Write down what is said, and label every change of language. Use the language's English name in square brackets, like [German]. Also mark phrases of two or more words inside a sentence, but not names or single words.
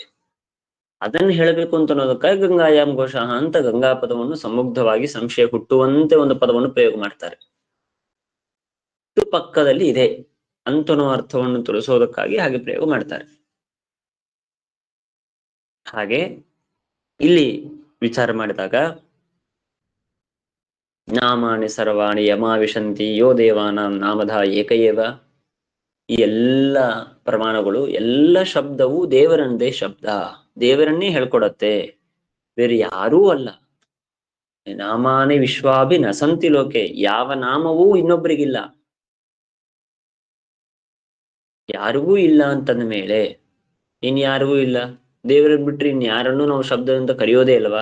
[Kannada] ಅದನ್ನು ಹೇಳಬೇಕು ಅಂತ ಅನ್ನೋದಕ್ಕಾಗಿ [Sanskrit] ಗಂಗಾಯಾಮ್ ಘೋಷ [Kannada] ಅಂತ ಗಂಗಾ ಪದವನ್ನು ಸಮುಗ್ಧವಾಗಿ ಸಂಶಯ ಹುಟ್ಟುವಂತೆ ಒಂದು ಪದವನ್ನು ಪ್ರಯೋಗ ಮಾಡ್ತಾರೆ. ಅಷ್ಟು ಪಕ್ಕದಲ್ಲಿ ಇದೆ ಅಂತನೋ ಅರ್ಥವನ್ನು ತಿಳಿಸೋದಕ್ಕಾಗಿ ಹಾಗೆ ಪ್ರಯೋಗ ಮಾಡ್ತಾರೆ. ಹಾಗೆ ಇಲ್ಲಿ ವಿಚಾರ ಮಾಡಿದಾಗ [Sanskrit] ನಾಮಾನಿ ಸರ್ವಾಣಿ ಯಮಾವಿಶಂತಿ ಯೋ ದೇವಾನಾಂ ನಾಮಧ ಏಕಯೇವ, [Kannada] ಈ ಎಲ್ಲ ಪ್ರಮಾಣಗಳು, ಎಲ್ಲ ಶಬ್ದವು ದೇವರನ್ನದೇ ಶಬ್ದ, ದೇವರನ್ನೇ ಹೇಳ್ಕೊಡತ್ತೆ, ಬೇರೆ ಯಾರೂ ಅಲ್ಲ. [Sanskrit] ನಾಮಾನಿ ವಿಶ್ವಾಭಿ ನಸಂತಿ ಲೋಕೆ, [Kannada] ಯಾವ ನಾಮವೂ ಇನ್ನೊಬ್ಬರಿಗಿಲ್ಲ, ಯಾರಿಗೂ ಇಲ್ಲ ಅಂತಂದ ಮೇಲೆ ಇನ್ಯಾರಿಗೂ ಇಲ್ಲ, ದೇವರನ್ನ ಬಿಟ್ರೆ ಇನ್ಯಾರನ್ನೂ ನಾವು ಶಬ್ದದಿಂದ ಕರೆಯೋದೇ ಅಲ್ವಾ?